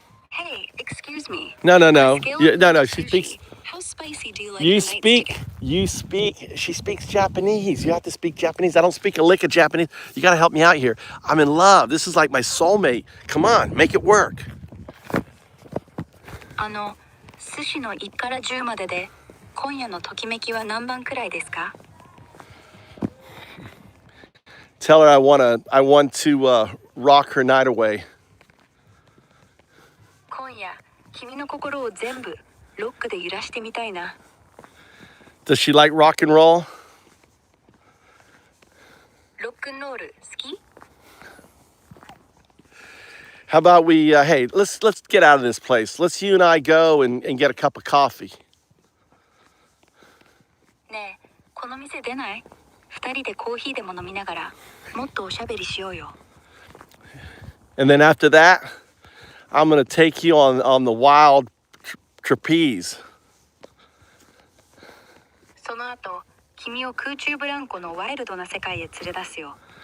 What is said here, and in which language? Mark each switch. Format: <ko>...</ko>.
<en>Hey, excuse me. No. No. She speaks. How spicy do you like You your nights speak, she speaks Japanese. You have to speak Japanese. I don't speak a lick of Japanese. You got to help me out here. I'm in love. This is like my soulmate. Come on, make it work.</en> <ja>寿司の1から10までで今夜のときめきは何番くらいですか?</ja> <en>Tell her I want to rock her night away.</en> <ja>今夜君の心を全部ロックで揺らしてみたいな。</ja> <en>Does she like rock and roll?</en> <ja>ロックンロール好き?</ja> <en>How about we, hey, let's get out of this place. Let's you and I go and get a cup of coffee.</en> <ja>ねえ、この店出ない? 2人でコーヒーでも飲みながらもっとおしゃべりしようよ。</ja> <en>And then after that, I'm going to take you on the wild trapeze.</en> <ja>その後、君を空中ブランコのワイルドな世界へ連れ出すよ。</ja>